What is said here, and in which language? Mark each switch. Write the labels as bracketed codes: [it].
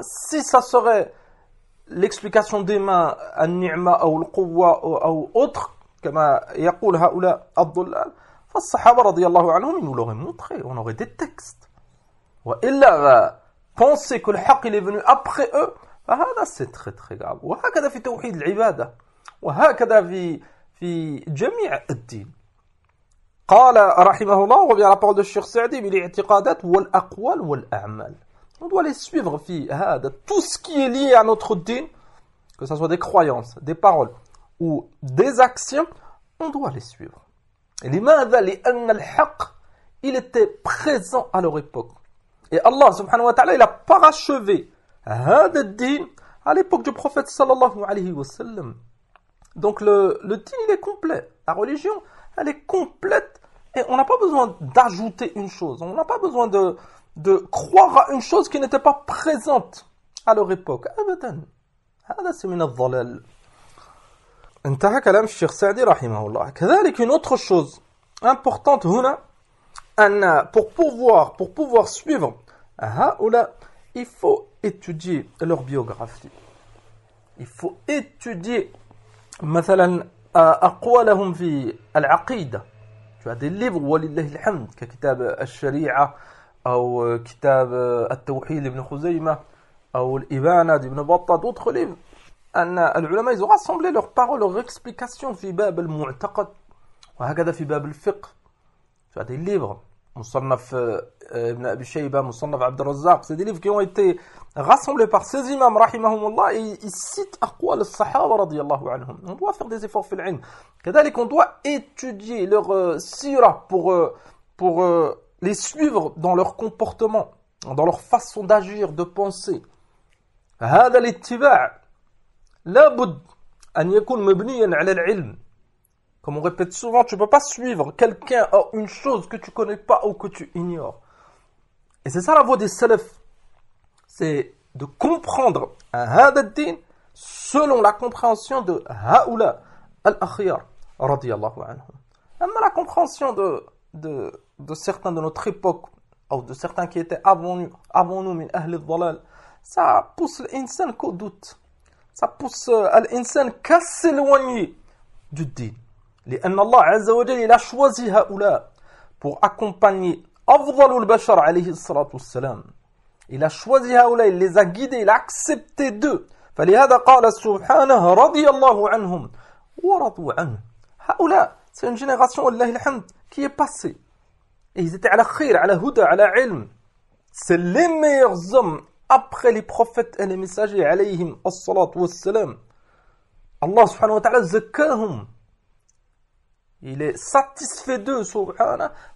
[fr] Si ça serait l'explication des mains [ar] النعمة أو القوة أو [fr] autre [ar] كما يقول هؤلاء الضلال, فالصحابة رضي الله عنهم [fr] ils nous l'auraient montré, on aurait des textes. وإلا penser que le حق il est venu après eux, فهذا c'est très très grave. [ar] وهكذا في توحيد العبادة وهكذا في جميع الدين. قال رحمه الله وبيان رابور دو الشيخ سعدي بالاعتقادات والاقوال والاعمال. [fr] On doit les suivre في هذا tout ce qui est lié à notre din, que ce soit des croyances, des paroles ou des actions, on doit les suivre. [ar] لماذا؟ لان الحق [fr] il était présent à leur époque. Et Allah subhanahu wa ta'ala il a parachevé [ar] هذا الدين [fr] à l'époque du prophète sallallahu alayhi wa sallam. Donc le din il est complet, la religion elle est complète et on n'a pas besoin d'ajouter une chose, on n'a pas besoin de croire à une chose qui n'était pas présente à leur époque. [ar] Abadan, hada [fr] c'est [ar] min al-dhalal. Intaha kalam Cheikh Saadi rahimahullah. [fr] Kadhalik, une autre chose importante huna, anna pour pouvoir suivre haoula, il faut étudier leur biographie. Il faut étudier [ar] مثلا أقوالهم في العقيدة. [fr] Tu as des livres [ar] ولله الحمد ككتاب الشريعة أو كتاب التوحيد لابن خزيمة أو الإبانة لابن بطة, [fr] d'autres livres. [ar] أن العلماء [fr] ils ont rassemblé leurs paroles, leurs explications [ar] في باب المعتقد وهكذا في باب الفقه. [fr] Tu as des livres مصنف ابن أبي شيبة, مصنف عبد الرزاق. C'est des livres qui ont été rassemblés par ces imams, rahimahumullah, et ils citent aqwal al-sahaba, radiyallahu anhum. On doit faire des efforts fil ilm. Kadhalik, on doit étudier leur sirah pour les suivre dans leur comportement, dans leur façon d'agir, de penser. [ar] هذا الاتباع لابد أن يكون مبنيا على العلم. [fr] Comme on répète souvent, tu ne peux pas suivre quelqu'un ou une chose que tu ne connais pas ou que tu ignores. Et c'est ça la voie des salafs. C'est de comprendre هذا الدين selon la compréhension de [ar] هؤلاء الأخيار رضي الله عنهم. [fr] أما la compréhension de certains de notre époque ou de certains qui étaient avant nous [ar] من أهل الضلال, [fr] ça pousse l'insan qu'au doute. Ça pousse l'insan qu'à s'éloigner du din. [ar] لأن الله عز وجل [fr] il a choisi هؤلاء pour accompagner [ar] أفضل البشر عليه الصلاة والسلام. [fr] Il a choisi هؤلاء, il les a guidés, il a accepté d'eux. [ar] فلهذا قال سبحانه رضي الله عنهم ورضوا عنه. [fr] هؤلاء c'est une génération [ar] والله الحمد [fr] qui est passée. Et ils étaient à la khir, à la huda, à la ilm. C'est les meilleurs hommes après les prophètes et les messagers alayhim as-salatu wassalam. Allah subhanahu wa ta'ala zakahum. Il est satisfait d'eux, subhanahu.